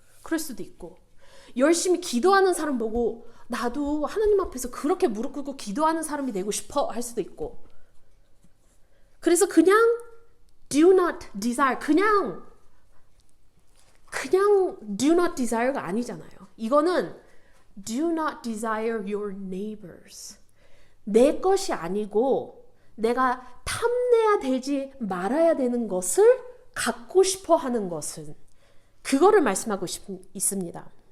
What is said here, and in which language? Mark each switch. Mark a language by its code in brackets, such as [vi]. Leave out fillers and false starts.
[ko] 그럴 수도 있고 열심히 기도하는 사람 보고 나도 하나님 앞에서 그렇게 무릎 꿇고 기도하는 사람이 되고 싶어 할 수도 있고 그래서 그냥 [en] do not desire [ko] 그냥 do not desire가 아니잖아요. 이거는 [en] do not desire your neighbors. [ko] 내 것이 아니고 내가 탐내야 되지 말아야 되는 것을 갖고 싶어 하는 것은 그거를 말씀하고 있습니다.